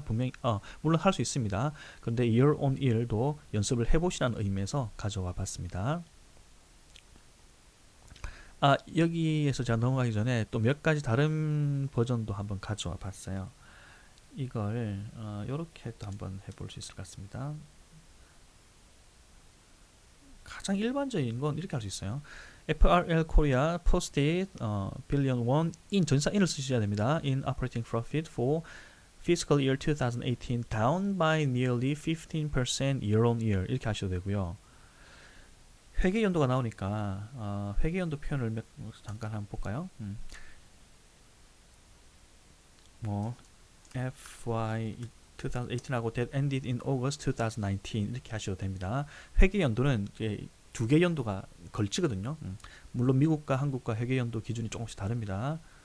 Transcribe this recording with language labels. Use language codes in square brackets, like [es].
[ko] 분명히 물론 할 수 있습니다. 그런데 year on year도 연습을 해보시라는 의미에서 가져와 봤습니다. 여기에서 제가 넘어가기 전에 또 몇 가지 다른 버전도 한번 가져와 봤어요. 이걸 이렇게 또 한번 해볼 수 있을 것 같습니다. 가장 일반적인 건 이렇게 할 수 있어요. [en] FRL Korea posted billion won in [ko] 전사 in을 쓰셔야 됩니다. [en] In operating profit for fiscal year 2018 down by nearly 15% year on year [ko] 이렇게 하셔도 되고요. 회계 연도가 나오니까 회계 연도 표현을 잠깐 한번 볼까요? [en] 뭐 FY 2018하고 that ended in August 2019 [ko] 이렇게 하셔도 됩니다. 회계 연도는 이제 두 개 연도가 걸치거든요. 물론 미국과 한국과 회계 연도 기준이 조금씩 다릅니다.